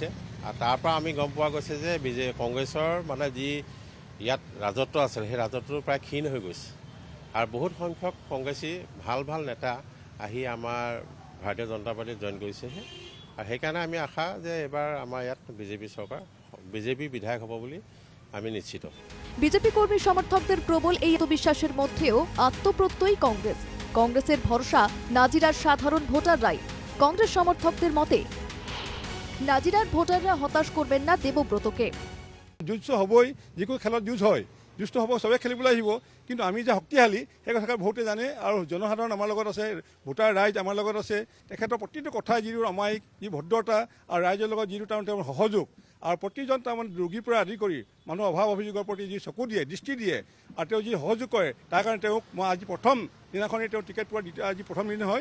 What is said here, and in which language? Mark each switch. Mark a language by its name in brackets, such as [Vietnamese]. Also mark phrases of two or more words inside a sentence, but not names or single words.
[Assamese] আৰু তাৰ পৰা আমি গম পোৱা গৈছে যে কংগ্ৰেছৰ মানে যি ইয়াত ৰাজত্ব আছিল সেই ৰাজত্বটো প্ৰায় ক্ষীণ হৈ গৈছে। আৰু বহুত সংখ্যক কংগ্ৰেছী ভাল নেতা আহি আমাৰ ভাৰতীয় জনতা পাৰ্টিত জইন কৰিছেহে। আৰু সেইকাৰণে আমি আশা যে এবাৰ আমাৰ ইয়াত বিজেপি চৰকাৰ, বিজেপি বিধায়ক হ'ব বুলি আমি নিশ্চিত। [Bangla] বিজেপি কর্মী সমর্থকদের প্রবল এই আত্মবিশ্বাসের মধ্যেও আত্মপ্রত্যয়ী কংগ্রেস। কংগ্রেসের ভরসা নাজিরার সাধারণ ভোটাররাই। কংগ্রেস সমর্থকদের মতে নাজিরার ভোটাররা হতাশ করবেন না দেবব্রতকে। [Assamese] যুঁজটো হ'বই, যিকোনো খেলত যুঁজ হয়, যুঁজটো হ'ব, চবে খেলিবলৈ আহিব। কিন্তু আমি যে শক্তিশালী সেই কথা বহুতে জানে আৰু জনসাধাৰণ আমাৰ লগত আছে, ভোটাৰ ৰাইজ আমাৰ লগত আছে। তেখেতৰ প্ৰতিটো কথাই যিটো অমায়িক, যি ভদ্ৰতা আৰু ৰাইজৰ লগত যিটো তেওঁৰ সহযোগ আৰু প্ৰতিজন তাৰমানে ৰোগীৰ পৰা আদি কৰি মানুহৰ অভাৱ অভিযোগৰ প্ৰতি যি চকু দিয়ে, দৃষ্টি দিয়ে আৰু তেওঁ যি সহযোগ কৰে, তাৰ কাৰণে তেওঁক মই আজি প্ৰথম দিনাখনেই তেওঁ টিকেট পোৱাৰ আজি প্ৰথম দিন হয়।